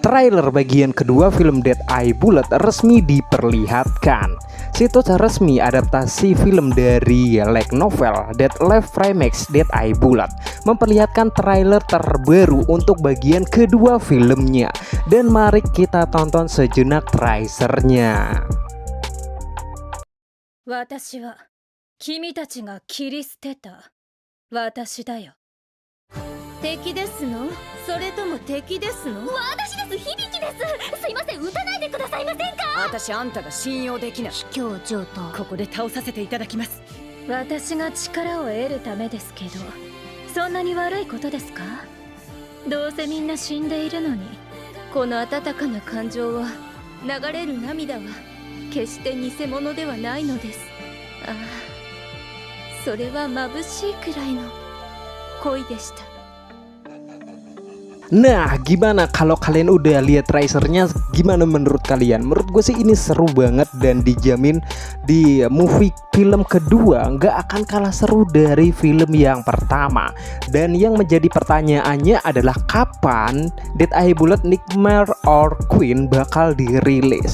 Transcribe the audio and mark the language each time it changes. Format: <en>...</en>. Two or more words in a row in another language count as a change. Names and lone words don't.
<id>trailer bagian kedua film Dead Eye Bullet resmi diperlihatkan. Situs resmi adaptasi film dari light novel Dead Life Remix Dead Eye Bullet memperlihatkan trailer terbaru untuk bagian kedua filmnya. Dan mari kita tonton sejenak trailernya.</id> <ja>私は君たちが切り捨てた私だよ。敵ですの？それとも敵ですの？私です、響です。すいません、撃たないでくださいませんか。私あんたが信用できない。卑怯上等。ここで倒させていただきます。私が力を得るためですけど、そんなに悪いことですか？どうせみんな死んでいるのに、この温かな感情は、流れる涙は決して偽物ではないのです。ああ、それは眩しいくらいの恋でした。</ja> <id>Nah, gimana kalau kalian udah lihat trailernya? Gimana menurut kalian? Menurut gue sih ini seru banget dan dijamin di movie film kedua nggak akan kalah seru dari film yang pertama. Dan yang menjadi pertanyaannya adalah kapan Dead Eye Bullet Nightmare or Queen bakal dirilis.</id>